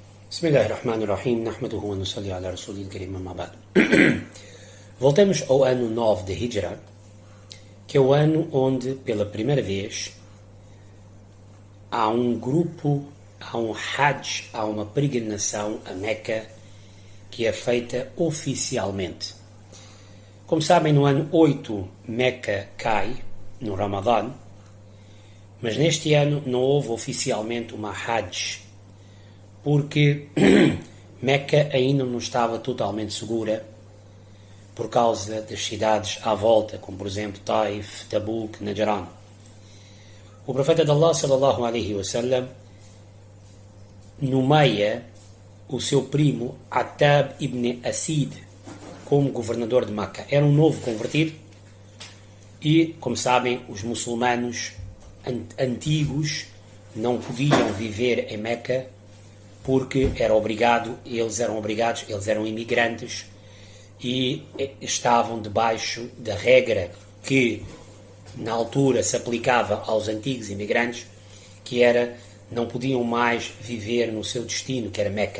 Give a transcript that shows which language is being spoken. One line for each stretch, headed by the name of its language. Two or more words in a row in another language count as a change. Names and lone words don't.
Arabic: بسم الله الرحمن الرحيم نحمده ونصلي على رسوله الكريم أما بعد.
Portuguese: Voltemos ao ano 9 de Hijra, que é o ano onde, pela primeira vez, há um grupo, há um Hajj, há uma peregrinação a Meca, que é feita oficialmente. Como sabem, no ano 8, Meca cai, no Ramadã, mas neste ano não houve oficialmente uma Hajj, porque Meca ainda não estava totalmente segura por causa das cidades à volta, como por exemplo Taif, Tabuk, Najran. O profeta de Allah sallallahu alaihi wasallam nomeia o seu primo Attab ibn Asid como governador de Meca. Era um novo convertido e, como sabem, os muçulmanos antigos não podiam viver em Meca porque eles eram imigrantes e estavam debaixo da regra que na altura se aplicava aos antigos imigrantes, que era, não podiam mais viver no seu destino, que era Meca.